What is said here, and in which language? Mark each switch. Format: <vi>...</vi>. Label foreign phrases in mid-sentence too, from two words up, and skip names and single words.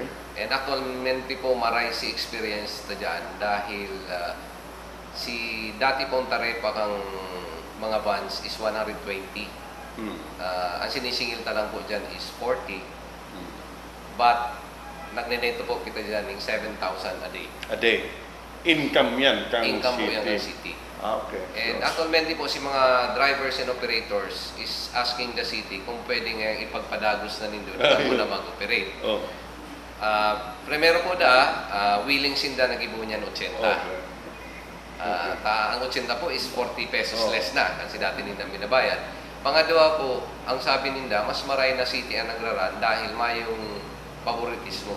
<bik>And actualmente po, maray si experience na dyan dahil si dati pong tarepa kang mga vans is 120. Ang sinisingil ta lang po dyan is 40. But, nagneneto po kita dyan ng 7,000</bik> <en>a day. A day. Income</en> <bik>yan kang Income po city. yan ng city. Okay. And So, actualmente po si mga</bik> <en>drivers and operators is asking the city</en> <bik>kung pwede nga ipagpadagos na nindo na muna mag-operate. oh. Primero po willing sinda nag-ibunyan 80. Okay. Ang 80 po is 40 pesos Oh. less na kasi dati ninda binabayad. Pangalawa po, ang sabi ninda, mas maray na city ang nagraran dahil mayong favoritismo.</bik>